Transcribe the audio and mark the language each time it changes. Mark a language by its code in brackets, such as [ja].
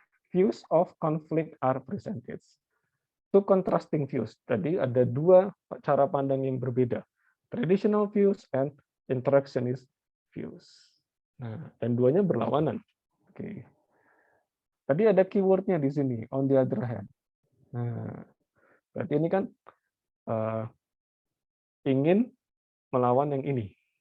[en] Views of conflict are presented. Two contrasting views. [id] Tadi ada dua cara pandang yang berbeda. [en] Traditional views and interactionist views. [id] Nah, dan duanya berlawanan. Oke. Tadi ada keywordnya di sini, [en] on the other hand. [id] Nah, berarti ini kan ingin melawan yang ini.